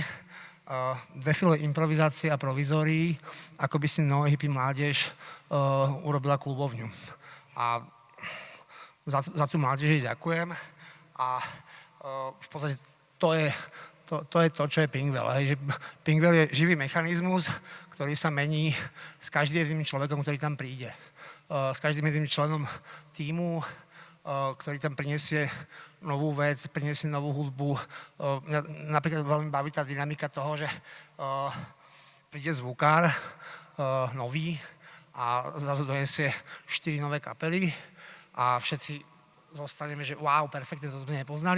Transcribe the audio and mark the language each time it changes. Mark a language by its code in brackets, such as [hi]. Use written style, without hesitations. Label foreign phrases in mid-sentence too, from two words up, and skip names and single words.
[sk] Defiluje improvizácie a provizórií, ako by si hippie mládež urobila klubovňu. A za tú mládež ďakujem. A v podstate to je to, čo je pink whale. Pink whale je živý mechanizmus, ktorý sa mení s každým jedným človekom, ktorý tam príde. S každým jedným členom tímu, ktorý tam prinesie novú vec, prinesie novú hudbu. Mňa napríklad veľmi baví tá dynamika toho, že príde zvukár nový a zrazu donesie 4 nové kapely a všetci zostaneme, že wow, perfektne, to sme nepoznali.